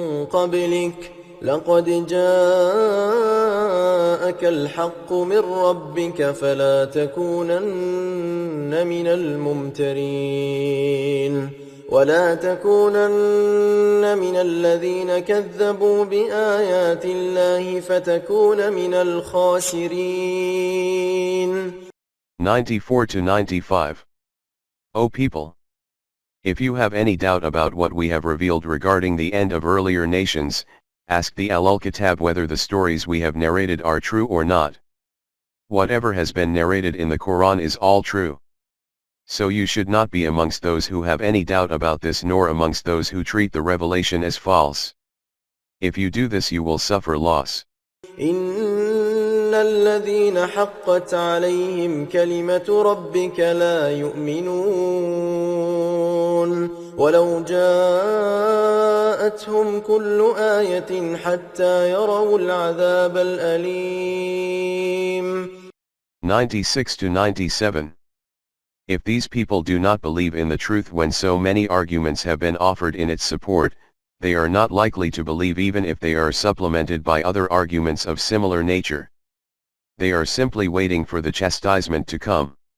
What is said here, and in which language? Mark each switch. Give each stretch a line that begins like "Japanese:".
Arabic: قبلك لقد جاءك الحق من ربك فلا تكونن من الممترين ولا تكونن من الذين كذبوا بآيات الله فتكون من الخاسرين.
English: 94-95. O people! If you have any doubt about what we have revealed regarding the end of earlier nations, ask the Al-Kitab whether the stories we have narrated are true or not. Whatever has been narrated in the Quran is all true. So you should not be amongst those who have any doubt about this nor amongst those who treat the revelation as false. If you do this you will suffer loss.
Arabic: إن الذين حقت عليهم كلمة ربك لا يؤمنون ولو جاءتهم كل آية حتى يروا العذاب الأليم.
English: 96-97. If these people do not believe in the truth when so many arguments have been offered in its support, they are not likely to believe even if they are supplemented by other arguments of similar nature. They are simply waiting for the chastisement to come.